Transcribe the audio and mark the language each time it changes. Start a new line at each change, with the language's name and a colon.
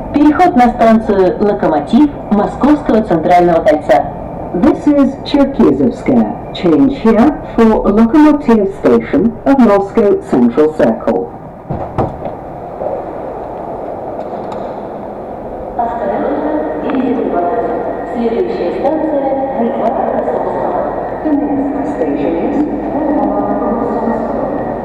Russian: Переход на станцию Локомотив Московского центрального кольца.
English: This is Cherkizovskaya. Change here for Lokomotiv Station of Moscow Central Circle.
Russian: Следующая станция Бульвар Красовского.
English: The next station is Boulevard Krasovskoye.